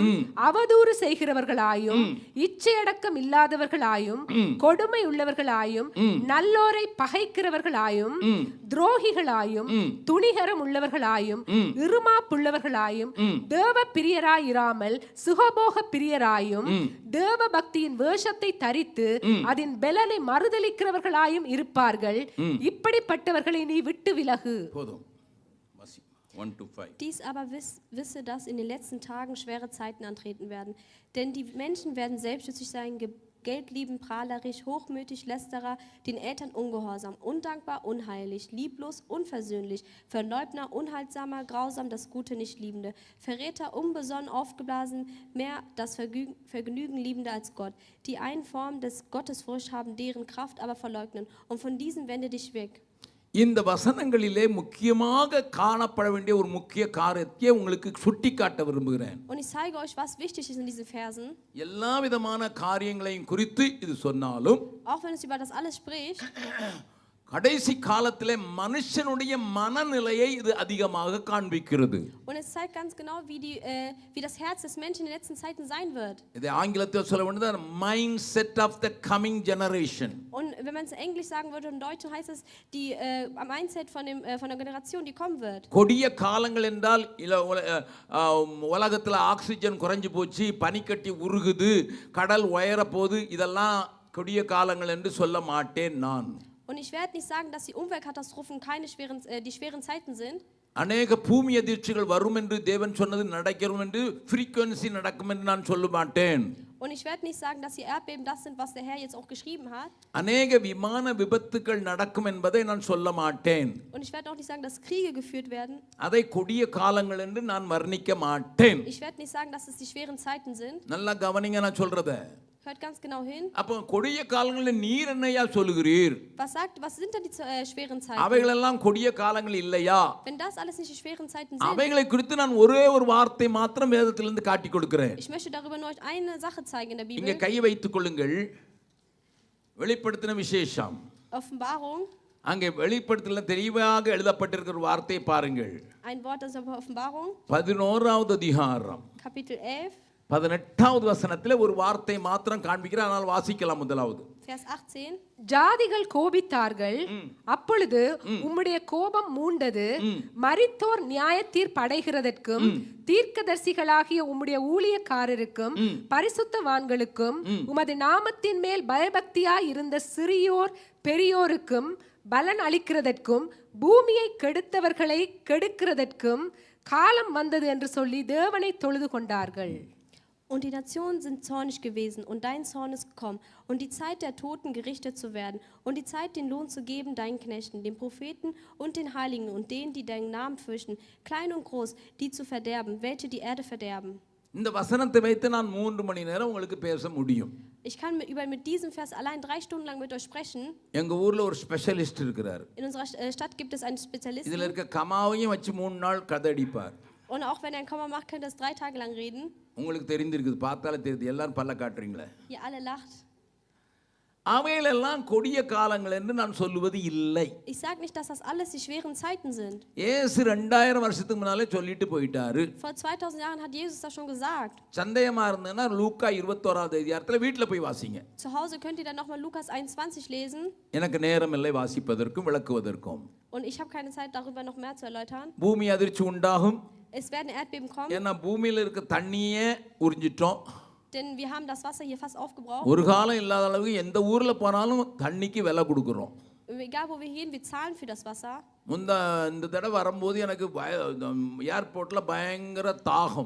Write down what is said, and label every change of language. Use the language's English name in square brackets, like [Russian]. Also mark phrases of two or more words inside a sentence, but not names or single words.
[Tamil] அவதூறு செய்கிறவர்களாயும் இச்சையடக்கம் இல்லாதவர்களாயும் கொடுமை உள்ளவர்களாயும் நல்லோரை பகைக்கிறவர்களாயும் துரோகிகளாயும் துணிகரம் உள்ளவர்களாயும் இருமாப்புள்ளவர்களாயும் தேவ பிரியராயிராமல் சுகபோக பிரியராயும் தேவ பக்தியின் வேஷத்தை தரித்து அதன் பெலனை மறுதலிக்கிறவர்களாயும் இருப்பார்கள். இப்படிப்பட்டவர்களை நீ விட்டு விலகு. [German] Dies aber wisse, dass in den letzten Tagen schwere Zeiten antreten werden. Denn die Menschen werden selbstsüchtig sein, geldliebend, prahlerisch, hochmütig, lästerer, den Eltern ungehorsam, undankbar, unheilig, lieblos, unversöhnlich, Verleugner, unhaltsamer, grausam, das Gute nicht liebende, Verräter, unbesonnen, aufgeblasen, mehr das Vergnügen liebender als Gott. Die einen Form des Gottesfurcht haben, deren Kraft aber verleugnen. Und von diesen wende dich weg. [Tamil] இந்த வசனங்களிலே முக்கியமாக காணப்பட வேண்டிய ஒரு முக்கிய காரியத்தை உங்களுக்கு சுட்டிக்காட்ட விரும்புகிறேன். [German] Und ich zeige euch, was wichtig ist in diesen Versen. [Tamil] எல்லா விதமான காரியங்களையும் குறித்து இது சொன்னாலும், [German] auch wenn es über das alles spricht, [Tamil] கடைசி காலத்திலே மனுஷனுடைய மனநிலையை இது அதிகமாக காண்பிக்கிறது. [German] Und es zeigt ganz genau, wie das Herz des Menschen in den letzten Zeiten sein wird. [Tamil] இது ஆங்கிலத்தில் சொல்ல வேண்டியது [English] mindset of the coming generation. [German] Und wenn man es in Englisch sagen würde, in Deutsch heißt es die Mindset von der Generation, die kommen wird. [Tamil] கொடிய காலங்கள் என்றால் உலகத்தில் ஆக்சிஜன் குறைஞ்சு போச்சு, பனிக்கட்டி உருகுது, கடல் உயர போகுது, இதெல்லாம் கொடிய காலங்கள் என்று சொல்ல மாட்டேன் நான். [German] Und ich werde nicht sagen, dass die Umweltkatastrophen die schweren Zeiten sind. [Tamil] அநேக பூமி அதிர்ச்சிகள் வரும் என்று தேவன் சொன்னது நடக்கும் என்று frequency நடக்கும் என்று நான் சொல்ல மாட்டேன். [German] Und ich werde nicht sagen, dass die Erdbeben das sind, was der Herr jetzt auch geschrieben hat. [Tamil] அநேக விமான விபத்துக்கள் நடக்கும் என்பதை நான் சொல்ல மாட்டேன். [German] Und ich werde auch nicht sagen, dass Kriege geführt werden. [Tamil] அதை கொடிய காலங்கள் என்று நான் வர்ணிக்க மாட்டேன். [German] Ich werde nicht sagen, dass es die schweren Zeiten sind. [Tamil] நல்லா கவனிங்க நான் சொல்றதை. [German] Hört ganz genau hin. [Tamil] அப்போ கொடிய காலங்களில் நீர் என்னையா சொல்லுகிறீர்? [German] Was sind denn die schweren Zeiten? [Tamil] அவைகளெல்லாம் கொடிய காலங்கள் இல்லையா? [German] Wenn das alles nicht die schweren Zeiten sind. [Tamil] அவைகளை குறித்து நான் ஒரே ஒரு வார்த்தை மாத்திரம் வேதத்திலிருந்து காட்டி கொடுக்கிறேன். [German] Ich möchte darüber nur eine Sache zeigen in der Bibel. [Tamil] இங்கே கையை வைத்துக் கொள்ளுங்கள். வெளிப்படுத்தின விசேஷம். [German] Offenbarung. [Tamil] அங்கே வெளிப்படுத்தல தெளிவாக எழுதப்பட்டிருக்கிற வார்த்தையை பாருங்கள். [German] Ein Wort aus der Offenbarung. [Tamil] 11வது அதிகாரம். [German] Kapitel 11. [Tamil] 18வது வசனத்திலே ஒரு வார்த்தை மாத்திரம் காண்பிக்கிறார். ஆனால் வாசிக்கலாம். முதலாவது [German] Vers 18. [Tamil] ஜாதிகள் கோபித்தார்கள், அப்பொழுது உம்முடைய கோபம் மூண்டது. மரித்தோர் நியாயத்தீர் படைகிறதற்கும் தீர்க்கதரிசிகளாகிய உம்முடைய ஊழியக்காரருக்கும் பரிசுத்தவான்களுக்கும் உமது நாமத்தின் மேல் பயபக்தியாய் இருந்த சிறியோர் பெரியோருக்கும் பலன் அளிக்கிறதற்கும் பூமியை கெடுத்தவர்களை கெடுக்கிறதற்கும் காலம் வந்தது என்று சொல்லி தேவனை தொழுது கொண்டார்கள். [German] Und die Nationen sind zornig gewesen, und dein Zorn ist gekommen, und die Zeit der Toten gerichtet zu werden, und die Zeit, den Lohn zu geben deinen Knechten, den Propheten und den Heiligen und denen, die deinen Namen fürchten, klein und groß, die zu verderben, welche die Erde verderben. [Tamil] இந்த வசனத்தை வைத்து நான் 3 மணி நேரம் உங்களுக்கு பேச முடியும். [German] Ich kann mit diesem Vers allein 3 Stunden lang mit euch sprechen. [Tamil] எங்க ஊர்ல ஒரு ஸ்பெஷலிஸ்ட் இருக்கிறார். [German] In unserer Stadt gibt es einen Spezialisten. [Tamil] இதுல இருக்க கமாவையும் வச்சு 3 நாள் கதை அடிப்பார். [German] Und auch wenn er ein Komma macht, kann er das 3 Tage lang reden. [Tamil] உங்களுக்கு தெரிந்திருக்குது, பார்த்தாலே தெரியுது. எல்லாரும் பல்ல காட்டுறீங்களே. [German] Ihr alle lacht. [Tamil] அவைகளெல்லாம் கொடிய காலங்கள் என்று நான் சொல்லுவது இல்லை. [German] Ich sage nicht, dass das alles die schweren Zeiten sind. [Tamil] இயேசு 2000 வருஷத்துக்கு முன்னாலே சொல்லிட்டு போயிட்டாரு. [German] Vor 2000 Jahren hat Jesus das schon gesagt. [Tamil] சந்தேகமா இருந்ததுன்னா லூக்கா 21வது அதிகாரத்துல வீட்ல போய் வாசிங்க. [German] Zu Hause könnt ihr dann nochmal Lukas 21 lesen. [Tamil] எனக்கு நேரம் இல்லை வாசிப்பதற்கும் விளக்குவதற்கும். [German] Und ich habe keine Zeit, darüber noch mehr zu erläutern. [Tamil] பூமி அதிர்ச்சி உண்டாகும். [German] Es werden Erdbeben kommen. [Tamil] ஏன்னா பூமியில இருக்க தண்ணியே உறிஞ்சிட்டோம். [German] Denn wir haben das Wasser hier fast aufgebraucht. [Tamil] ஒரு காலம் இல்லாத அளவுக்கு எந்த ஊர்ல போனாலும் தண்ணிக்கு விலை கொடுக்குறோம். [German] Egal wo wir gehen, wir zahlen für das Wasser. [Tamil] இந்த தடவை வரும்போது எனக்கு ஏர்போர்ட்ல பயங்கர தாகம்.